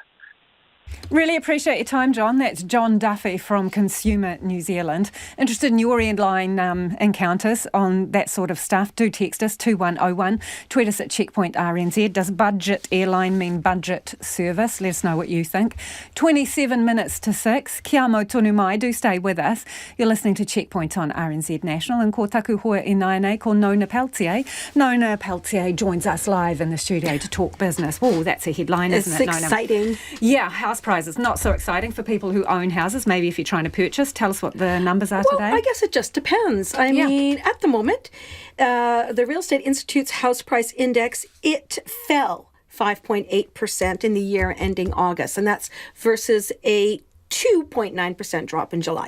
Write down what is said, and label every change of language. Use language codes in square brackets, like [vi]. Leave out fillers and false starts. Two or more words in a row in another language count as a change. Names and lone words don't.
[en] Really appreciate your time, John. That's John Duffy from Consumer New Zealand. Interested in your airline encounters on that sort of stuff? Do text us 2101. Tweet us at Checkpoint RNZ. Does budget airline mean budget service? Let us know what you think. 27 minutes to 6. [mi] Kia mau tonu mai. [en] Do stay with us. You're listening to Checkpoint on RNZ National. [mi] And ko taku hoa e naine ko Nona Peltier. [en] Nona Peltier joins us live in the studio to talk business. Oh, that's a headline, isn't it, Nona? It's exciting. Yeah, house prices. Not so exciting for people who own houses. Maybe if you're trying to purchase, tell us what the numbers are today. Well, I guess it just depends. I mean, at the moment, the Real Estate Institute's house price index, it fell 5.8% in the year ending August, and that's versus a 2.9% drop in July.